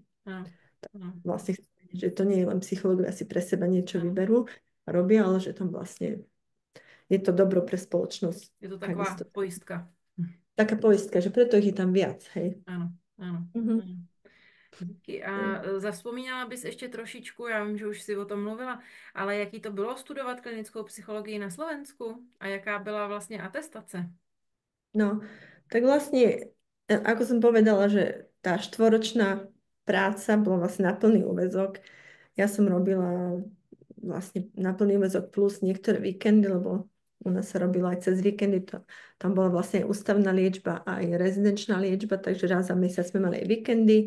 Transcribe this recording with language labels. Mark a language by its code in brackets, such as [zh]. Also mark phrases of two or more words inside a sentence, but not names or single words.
[sk] Vlastne že to nie je len psychológovia si pre seba niečo vyberú a robia, ale že tam vlastne je to dobro pre spoločnosť. Je to taková poistka. Taká poistka, že preto ich je tam viac, hej. Áno. Díky. [cs] A zavzpomínala bys ještě trošičku, já vím, že už si o tom mluvila, ale jaký to bylo studovat klinickou psychologii na Slovensku a jaká byla vlastně atestace? [sk] No, tak vlastne, ako som povedala, že tá štvoročná práca bola vlastne na plný úväzok. Ja som robila vlastne na plný úväzok plus niektoré víkendy, lebo u nás sa robilo aj cez víkendy. Tam bola vlastne ústavná liečba a aj rezidenčná liečba, takže raz za mesiac sme mali aj víkendy.